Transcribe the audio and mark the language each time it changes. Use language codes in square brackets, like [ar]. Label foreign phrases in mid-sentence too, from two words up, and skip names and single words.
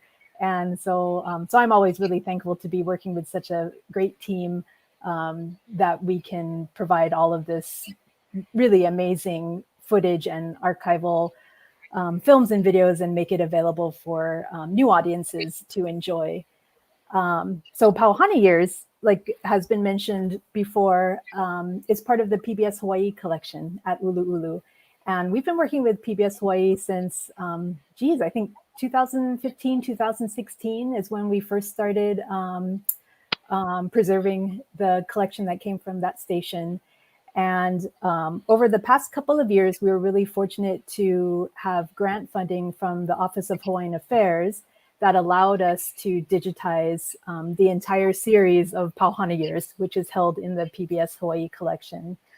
[en] And so I'm always really thankful to be working with such a great team that we can provide all of this really amazing footage and archival films and videos and make it available for new audiences to enjoy. So PAU HANA Years, like has been mentioned before, is part of the PBS Hawaiʻi collection at ʻUluʻulu. And we've been working with PBS Hawaiʻi since, I think 2015, 2016 is when we first started preserving the collection that came from that station. And over the past couple of years, we were really fortunate to have grant funding from the Office of Hawaiian Affairs that allowed us to digitize the entire series of PAU HANA Years, which is held in the PBS Hawaiʻi collection.